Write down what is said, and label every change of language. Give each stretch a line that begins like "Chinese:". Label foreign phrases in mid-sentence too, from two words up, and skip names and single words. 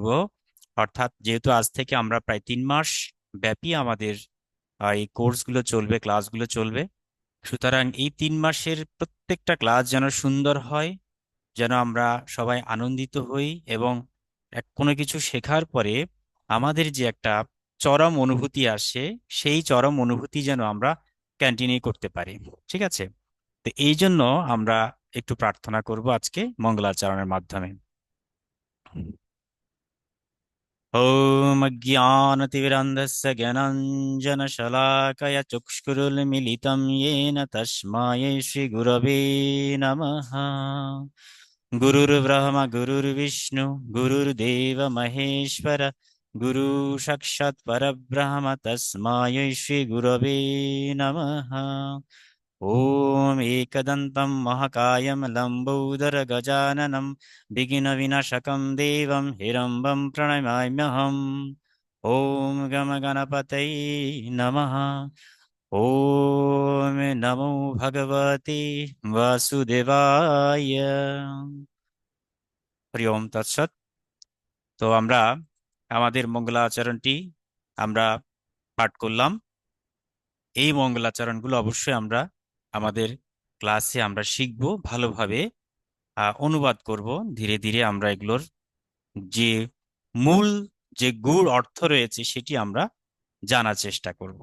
Bangla: অর্থাৎ যেহেতু আজ থেকে আমরা প্রায় 3 মাস ব্যাপী আমাদের এই কোর্সগুলো চলবে, ক্লাসগুলো চলবে, সুতরাং এই 3 মাসের প্রত্যেকটা ক্লাস যেন সুন্দর হয়, যেন আমরা সবাই আনন্দিত হই, এবং কোনো কিছু শেখার পরে আমাদের যে একটা চরম অনুভূতি আসে, সেই চরম অনুভূতি যেন আমরা কন্টিনিউ করতে পারি। ঠিক আছে? তো এই জন্য আমরা একটু প্রার্থনা করব আজকে মঙ্গলাচরণের মাধ্যমে।
Sanskrit: ॐ अज्ञानतिमिरान्धस्य ज्ञानाञ्जनशलाकया चक्षुरुन्मिलितं येन तस्मै श्रीगुरवे नमः। गुरुर्ब्रह्मा गुरुर्विष्णु गुरुर्देव महेश्वर, गुरु साक्षात् परब्रह्म तस्मै श्रीगुरवे नमः। ওম একদন্তম মহাকায়ম লম্বোদর গজাননম বিঘ্ন বিনাশকম দেবম হিরম্বম প্রণমাম্যহম। ওম গম গণপতয়ে নমঃ। ওম নমো ভগবতে বাসুদেবায়। হরি ওম তৎসৎ।
Bangla: তো আমরা আমাদের মঙ্গলাচরণটি আমরা পাঠ করলাম। এই মঙ্গলাচরণগুলো অবশ্যই আমরা আমাদের ক্লাসে আমরা শিখব, ভালোভাবে অনুবাদ করব। ধীরে ধীরে আমরা এগুলোর যে মূল যে গূঢ় অর্থ রয়েছে সেটি আমরা জানার চেষ্টা করব।